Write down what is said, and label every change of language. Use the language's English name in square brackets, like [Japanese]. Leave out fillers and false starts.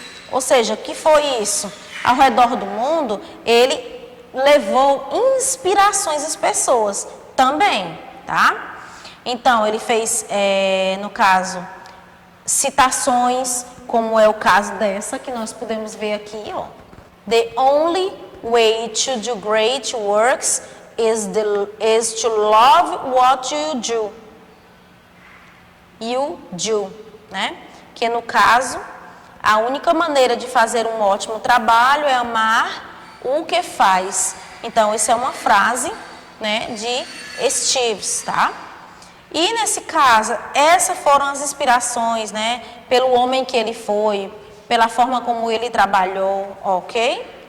[Portuguese] Ou seja, o que foi isso? Ao redor do mundo, ele levou inspirações às pessoas também, tá? Então, ele fez, no caso, citações, como é o caso dessa, que nós podemos ver aqui, ó. [English] The only way to do great works is to love what you do. You do, né? [Portuguese] Que no caso, a única maneira de fazer um ótimo trabalho é amar o que faz. Então, essa é uma frase, né, de Steve, tá? E nesse caso, essas foram as inspirações, né, pelo homem que ele foi, pela forma como ele trabalhou, ok?